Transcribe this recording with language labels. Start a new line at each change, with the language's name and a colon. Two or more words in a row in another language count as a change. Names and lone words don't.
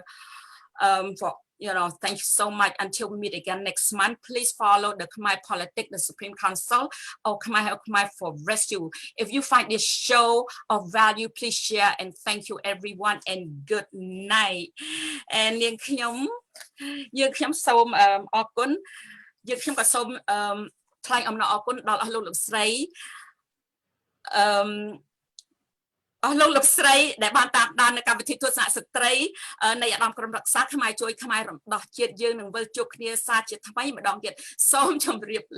English: Thank you so much. Until we meet again next month, please follow the Khmer Politics, the Supreme Council of Khmer for Rescue. If you find this show of value, please share and thank you everyone and good night.
Khmer: And យើងខ្ញុំសូមអរគុណយើងខ្ញុំក៏សូមថ្លែងអំណរអរគុណដល់អស់លោកលោកស្រីលោកលោកស្រីដែលបានតាមដាននៅកម្មវិធីទស្សនៈស្ត្រីនៃអាដាមក្រុមរក្សាខ្មែរជួយខ្មែររំដោះជាតិយើងនឹងវិលជួបគ្នាសាជាថ្មីម្ដងទៀតសូមជម្រាបលា